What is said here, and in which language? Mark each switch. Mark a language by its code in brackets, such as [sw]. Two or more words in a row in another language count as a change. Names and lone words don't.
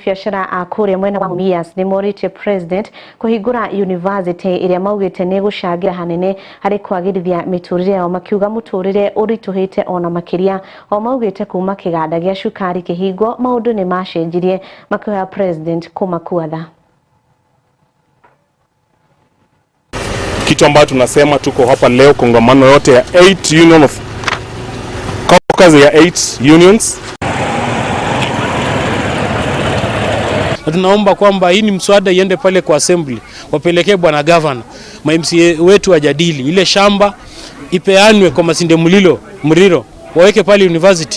[ki] biacara akure mwena wa Mumias ni morite president kuhingura university iria maugite ni gucangira hanene hari kwagirithia miturire yao, makiuga muturire urituhite ona makiria o maugite kuma kiganda gia cukari kihingo maundu ni macenjirie, makihoya president kumakuatha. [sw] Kitu ambacho tunasema tuko hapa leo kongamano yote ya 8 [en] union of caucus [sw] ya 8 unions. Tunaomba kwamba hii ni mswada iende pale kwa assembly, wapelekee bwana governor, MCA wetu wajadili ile shamba ipeanwe kwa Masinde Muriro waweke pale university.